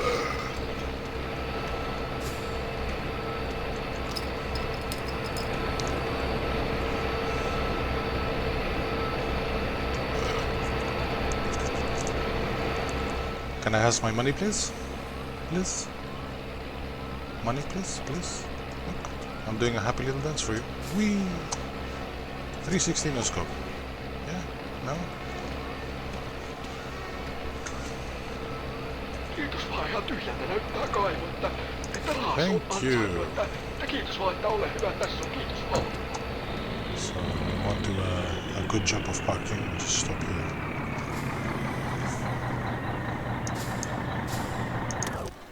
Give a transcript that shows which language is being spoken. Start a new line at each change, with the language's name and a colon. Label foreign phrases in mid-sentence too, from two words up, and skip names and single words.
English: Can I have my money, please? Please? Money, please? Please? Look, I'm doing a happy little dance for you. Whee! 360 no scope. Yeah? No?
Finnish: Kiitos vaan, ihan tyhjältä näyttää kaivo, että rahaa
English: Thank you.
Finnish: Että kiitos vaan, että ole hyvä tässä on, kiitos vaan.
English: So I want to a good job of parking. Just stop here.